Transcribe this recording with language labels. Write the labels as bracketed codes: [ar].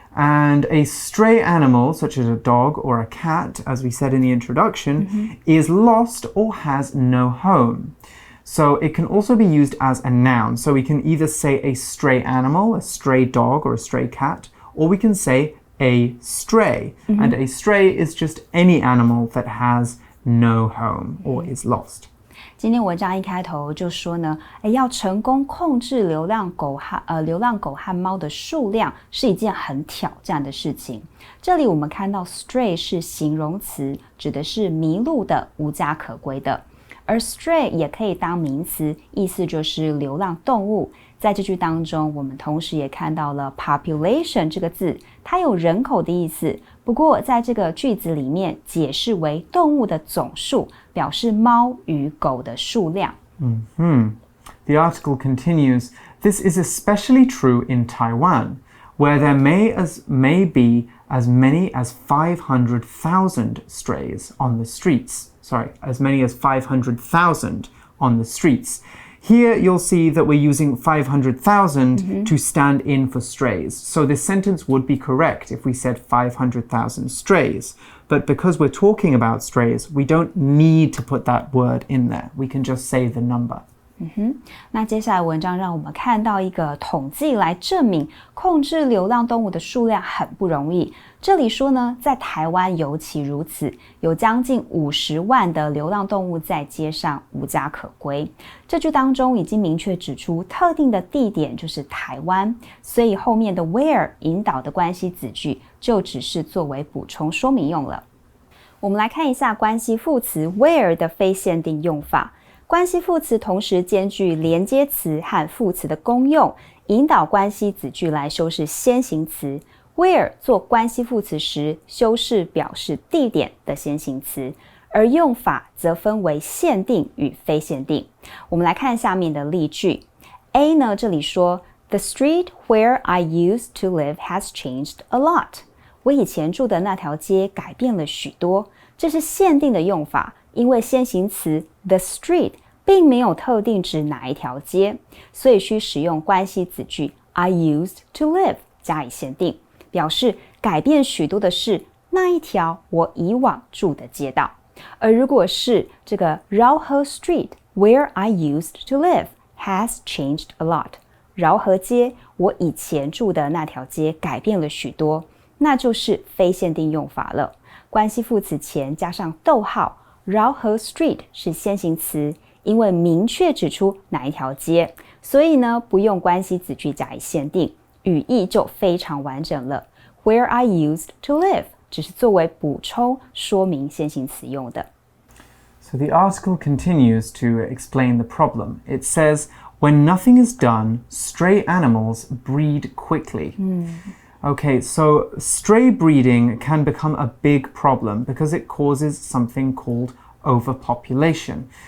[en] And a stray animal, such as a dog or a cat, as we said in the introduction, is lost or has no home. So it can also be used as a noun. So we can either say a stray animal, a stray dog, or a stray cat, or we can say a stray. And a stray is just any animal that has no home or is lost. [zh] 今天文章一开头就说呢，要成功控制流浪狗和猫的数量是一件很挑战的事情。这里我们看到 stray 是形容词，指的是迷路的、无家可归的。而 stray 也可以当名词，意思就是流浪动物。在这句当中，我们同时也看到了 population 这个字，它有人口的意思。不过在这个句子里面解释为动物的总数，表示猫与狗的数量。 [en] The article continues, this is especially true in Taiwan, where there may be as many as 500,000 strays on the streets. Sorry, as many as 500,000 on the streets. Here you'll see that we're using 500,000 to stand in for strays. So this sentence would be correct if we said 500,000 strays. But because we're talking about strays, we don't need to put that word in there. We can just say the number. [zh] 那接下来文章让我们看到一个统计来证明控制流浪动物的数量很不容易。这里说呢，在台湾尤其如此，有将近50万的流浪动物在街上无家可归。这句当中已经明确指出特定的地点就是台湾，所以后面的 where 引导的关系子句就只是作为补充说明用了。我们来看一下关系副词 where 的非限定用法。关系副词同时兼具连接词和副词的功用，引导关系子句来修饰先行词。 Where 做关系副词时，修饰表示地点的先行词，而用法则分为限定与非限定。我们来看下面的例句。 A 呢，这里说 [en] The street where I used to live has changed a lot. [zh] 我以前住的那条街改变了许多。这是限定的用法。因为先行词 the street 并没有特定指哪一条街，所以需使用关系子句 I used to live 加以限定，表示改变许多的是那一条我以往住的街道。而如果是这个饶河 [en] street where I used to live has changed a lot， [zh] 饶河街我以前住的那条街改变了许多，那就是非限定用法了。关系副词前加上逗号，饶河 street 是先行词，因为明确指出哪一条街，所以呢不用关系子句加以限定，语义就非常完整了。 [en] Where I used to live [zh] 只是作为补充说明先行词用的。 [en] So the article continues to explain the problem. It says, when nothing is done, stray animals breed quickly. Okay, so stray breeding can become a big problem because it causes something called overpopulation.